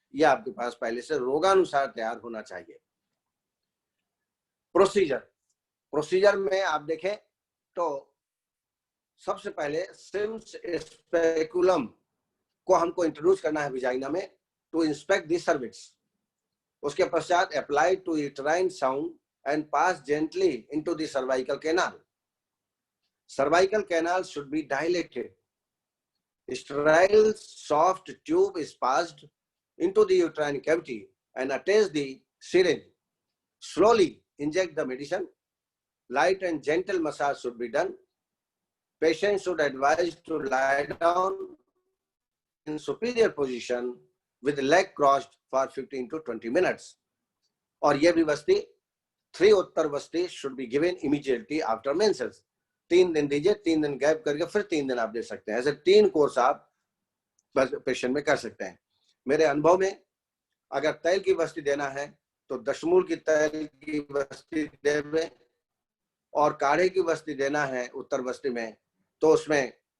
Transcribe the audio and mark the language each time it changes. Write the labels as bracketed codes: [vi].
[hi] ये आपके पास पहले से रोगानुसार तैयार होना चाहिए। प्रोसीजर में आप देखें तो सबसे पहले सिम्स स्पेकुलम को हमको इंट्रोड्यूस करना है विजाइना में [en] To inspect the cervix. [hi] उसके पश्चात [en] Apply to uterine sound and pass gently into the cervical canal. Cervical canal should be dilated. Sterile soft tube is passed into the uterine cavity and attach the syringe. Slowly inject the medicine. Light and gentle massage should be done. Patient should advise to lie down in superior position with leg crossed for 15 to 20 minutes. [hi] और ये भी [en] Basti 3 uttar basti should be given immediately after menses. [hi] 3 दिन दीजिए, 3 दिन gap करके फिर 3 दिन आप दे सकते हैं। ऐसे 3 कोर्स आप पेशेंट में कर सकते हैं। मेरे अनुभव में अगर तैल की वस्ती देना है तो दशमूल की तैल की वस्ती देवे, और काढ़े की वस्ती देना है उत्तर वस्ती में तो उसमें